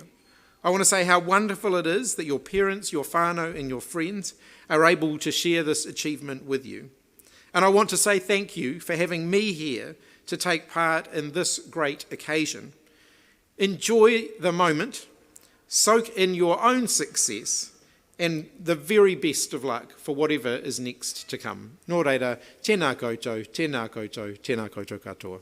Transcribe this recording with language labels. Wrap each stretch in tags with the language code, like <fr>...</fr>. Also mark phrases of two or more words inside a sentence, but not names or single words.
<en>I want to say how wonderful it is that your parents, your whānau and your friends are able to share this achievement with you. And I want to say thank you for having me here to take part in this great occasion. Enjoy the moment, soak in your own success, and the very best of luck for whatever is next to come.</en> <mi>Nō reira, tēnā koutou, tēnā koutou, tēnā koutou katoa.</mi>